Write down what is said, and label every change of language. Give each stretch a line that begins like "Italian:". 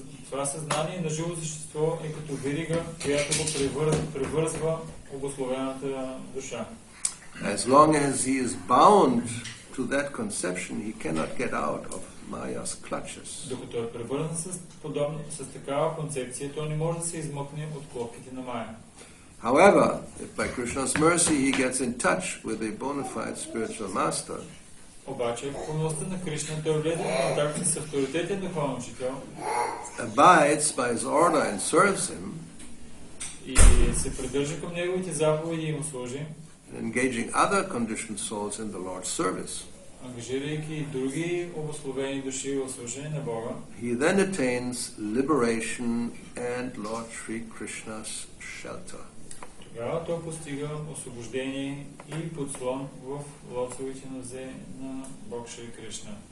Bulgarian: Това съзнание на живо същество е като верига, която го превързва обусловената душа.
English: As long as he is bound to that conception, he cannot get out of Maya's clutches.
Bulgarian: Докато е превързан с такава концепция, той не може да се измъкне от клопките на Мая.
English: However, if by Krishna's mercy he gets in touch with a bona fide spiritual master,
Bulgarian: обаче, по милостта на Кришна, той влезе в контакт с авторитетен духовен учител,
English: abides by his order and serves him,
Bulgarian: и се придържа към неговите заповеди и му служи,
English: and engaging other conditioned souls in the Lord's service,
Bulgarian: ангажирайки и други обусловени души в служение на Бога,
English: he then attains liberation and Lord Sri Krishna's shelter.
Bulgarian: Тогава той постига освобождение и подслон в лотосовите нозе на Бог Шри Кришна.